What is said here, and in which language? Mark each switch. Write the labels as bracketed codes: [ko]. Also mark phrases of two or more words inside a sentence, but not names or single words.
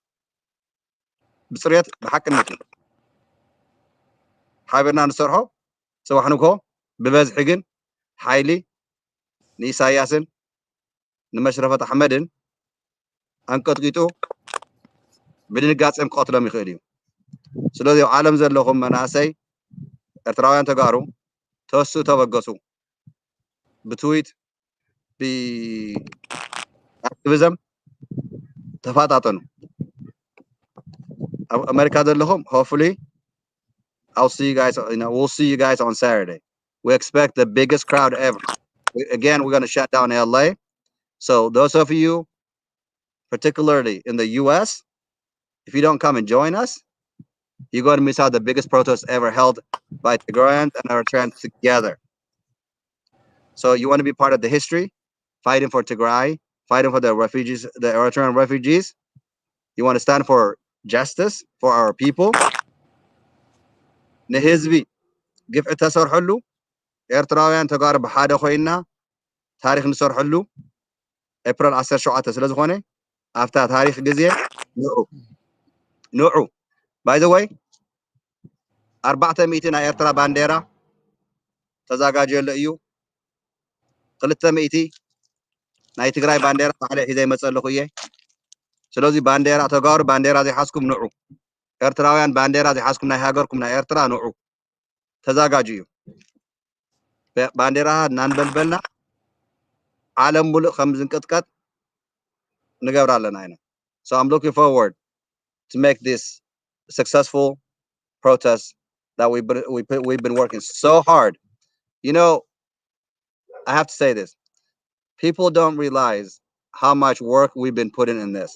[ti] ብፅሬት ብሓቅነት እዩ ሓቢርና ንሰርሖ ጽባሕ ንግሆ ብበዝሒ ግን ሓይሊ ንኢሳያስን ንመሽረፈት ኣሕመድን አንቀጥቂጡ ብድንጋጼም ክቐትሎም ይኽእል እዩ ስለዚ ኣብ ዓለም ዘለኹም መናእሰይ ኤርትራውያን ተጋሩ ተወሱ ተበገሱ ብትዊት ብኣክቲቪዝም ተፋጣጠኑ ኣብ ኣሜሪካ ዘለኹም [en] hopefully we'll see you guys on Saturday. We expect the biggest crowd ever. Again, we're going to shut down LA. So those of you, particularly in the US, if you don't come and join us, you're going to miss out the biggest protest ever held by Tigrayans and Eritreans together. So you want to be part of the history, fighting for Tigray, fighting for the refugees, the Eritrean refugees. You want to stand for justice for our people. [ti] ንህዝቢ ግፍዒ ተሰርሐሉ ኤርትራውያን ተጋሩ ብሓደ ኮይና ታሪክ ንሰርሐሉ ኤፕሪል 17 ስለ ዝኾነ ኣፍታ ታሪክ ግዜ ንዑ [en] by the way [ti] 400 ናይ ኤርትራ ባንዴራ ተዘጋጅየሉ እዩ 200 ናይ ትግራይ ባንዴራ ባዕለ ሒዘ ይመፀለኹ እየ ስለዚ ባንዴራ ተጋሩ ባንዴራ ዘይሓስኩም ንዑ ኤርትራውያን ባንዴራ ዘይሓስኩም ናይ ሃገርኩም ናይ ኤርትራ ንዑ ተዘጋጅዩ ባንዴራ እናንበልበልና ዓለም ሙሉእ ከም ዝንቅጥቀጥ ንገብር ኣለና ኢና [en] so I'm looking forward to make this successful protest that we've been working so hard. You know, I have to say this. People don't realize how much work we've been putting in this.